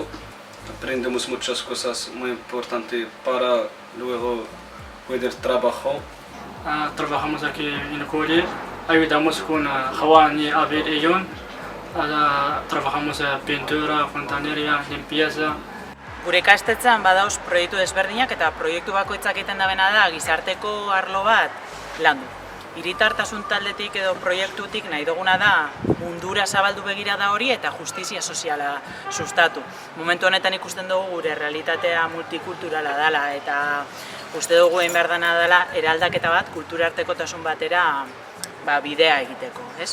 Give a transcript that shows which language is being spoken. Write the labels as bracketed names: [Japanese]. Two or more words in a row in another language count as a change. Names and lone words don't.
[Spanish] Aprendemos muchas cosas muy importantes para luego poder trabajar. Trabajamos aquí en el cole, ayudamos con Juan y Abel y John. Trabajamos en pintura, fontanería, limpieza. [Basque] Gure ikastetxean badauz proiektu desberdinak eta proiektu bakoitzak egiten dabena da gizarteko arlo bat landu. Hiritartasun taldetik edo proiektutik nahi duguna da mundura zabaldu begirada hori eta justizia soziala sustatu. Momentu honetan ikusten dugu gure realitatea multikulturala dela eta uste dugu egin behar dena dela eraldaketa bat kulturartekotasun batera bidea egiteko, ez?